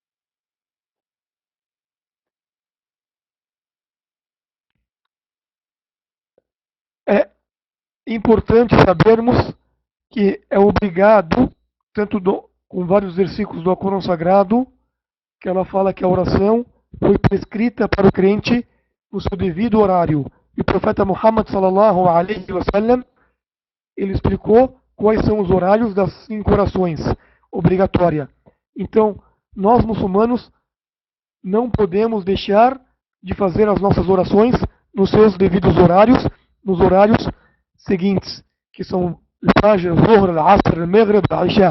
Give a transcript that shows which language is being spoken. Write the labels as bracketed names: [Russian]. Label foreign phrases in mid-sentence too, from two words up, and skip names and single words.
[Portuguese] É importante sabermos que é obrigado, com vários versículos do Alcorão Sagrado, que ela fala que a oração foi prescrita para o crente no seu devido horário. E o profeta Muhammad [Arabic] صلى الله عليه وسلم, [Portuguese] ele explicou quais são os horários das 5 orações obrigatória. Então, nós muçulmanos não podemos deixar de fazer as nossas orações nos seus devidos horários, nos horários seguintes, que são Fajr, Zuhr, Al-Asr, Al-Maghrib, Al-Isha.